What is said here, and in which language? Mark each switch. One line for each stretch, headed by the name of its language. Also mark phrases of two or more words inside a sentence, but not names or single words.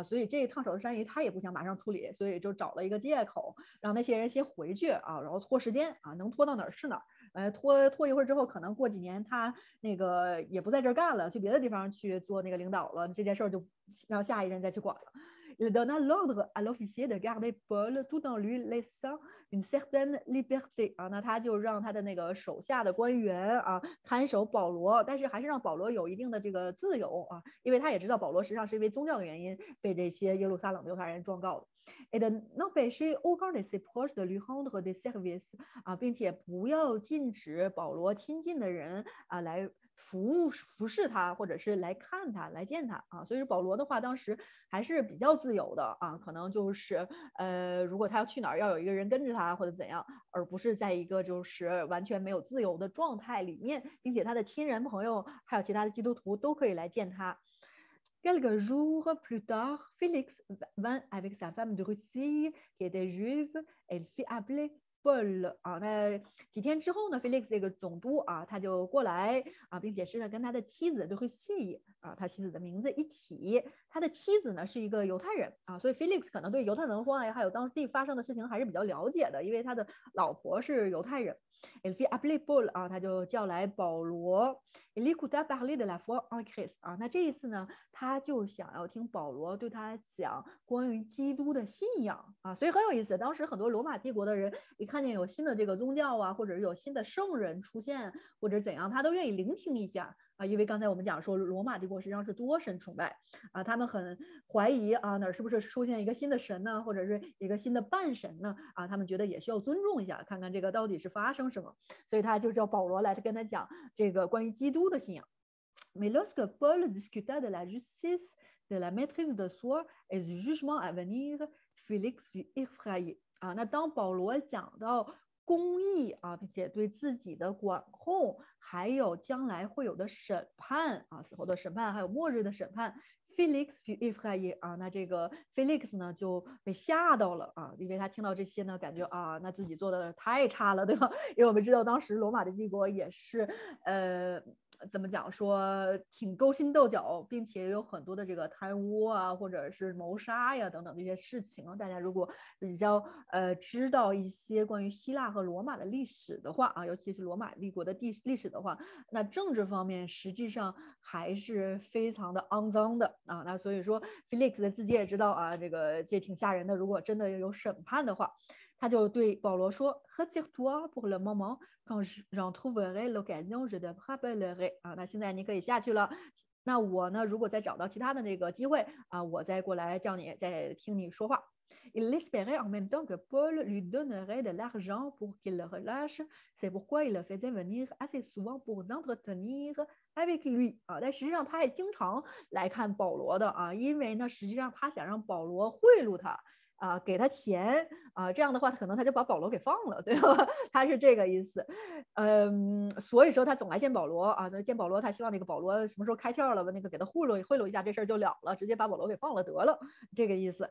Chinese: 所以这烫手山芋他也不想马上处理，所以就找了一个借口，让那些人先回去啊，然后拖时间啊，能拖到哪儿是哪儿。拖一会儿之后，可能过几年他那个也不在这儿干了，去别的地方去做那个领导了，这件事儿就让下一任再去管了。
French: Il donna l'ordre à l'officier de garder Paul tout en lui laissant une certaine liberté
Chinese: 啊，那他就让他的那个手下的官员啊看守保罗，但是还是让保罗有一定的这个自由啊，因为他也知道保罗实际上是因为宗教的原因被这些耶路撒冷的犹太人状告的。
French: Et de n'empêcher aucun de ses proches de lui rendre des services
Chinese: 啊，并且不要禁止保罗亲近的人啊来服侍他，或者是来看他、来见他啊。所以说保罗的话，当时还是比较自由的啊，可能就是如果他要去哪儿，要有一个人跟着他或者怎样，而不是在一个就是完全没有自由的状态里面，并且他的亲人朋友还有其他的基督徒都可以来见他。
French: Quelques jours plus tard, Félix vint avec sa femme de Russie, qui était juive. Elle fit appeler Paul
Chinese: 啊，那几天之后呢，Felix 这个总督啊，他就过来啊，并且是跟他的妻子
French: de Russie
Chinese: 啊，他妻子的名字一起。他的妻子呢是一个犹太人啊，所以 Felix 可能对犹太文化呀，还有当地发生的事情还是比较了解的，因为他的老婆是犹太人。
French: Elle fit appeler Paul
Chinese: 啊，他就叫来保罗。
French: Il écouta parler de la foi en Christ
Chinese: 啊，那这一次呢，他就想要听保罗对他讲关于基督的信仰啊，所以很有意思。当时很多罗马帝国的人一看见有新的这个宗教啊，或者有新的圣人出现，或者怎样，他都愿意聆听一下啊，因为刚才我们讲说罗马帝国实际上是多神崇拜啊，他们很怀疑啊哪儿是不是出现一个新的神呢，或者是一个新的半神呢啊，他们觉得也需要尊重一下，看看这个到底是发生什么，所以他就叫保罗来跟他讲这个关于基督的信仰。
French: Mais lorsque Paul discuta de la justice, de la maîtrise de soi et du jugement à venir, Félix fut effrayé
Chinese: 啊。那当保罗讲到公义啊，并且对自己的管控，还有将来会有的审判啊，死后的审判，还有末日的审判。Felix
French: fut effrayé
Chinese: 啊，那这个 Felix 呢就被吓到了啊，因为他听到这些呢，感觉啊，那自己做的太差了，对吧？因为我们知道当时罗马的帝国也是怎么讲说挺勾心斗角，并且有很多的这个贪污啊，或者是谋杀呀等等这些事情。大家如果比较知道一些关于希腊和罗马的历史的话啊，尤其是罗马帝国的历史的话，那政治方面实际上还是非常的肮脏的啊。那所以说 Felix 自己也知道啊，这挺吓人的。如果真的有审判的话，他就对保罗说
French: Retire-toi pour le moment, quand j'en trouverai l'occasion, je te rappellerai
Chinese: 啊，那现在你可以下去了。那我呢，如果再找到其他的那个机会啊，我再过来叫你，再听你说话。
French: Il espérait en même temps que Paul lui donnerait de l'argent pour qu'il le relâche. C'est pourquoi il le faisait venir assez souvent pour s'entretenir avec lui 啊。
Chinese: 但实际上他也经常来看保罗的啊，因为呢，实际上他想让保罗贿赂他。啊，给他钱啊，这样的话，可能他就把保罗给放了，对吧？他是这个意思。所以说他总来见保罗啊，见保罗，他希望那个保罗什么时候开窍了吧，那个给他贿赂一下，这事儿就了了，直接把保罗给放了得了，这个意思。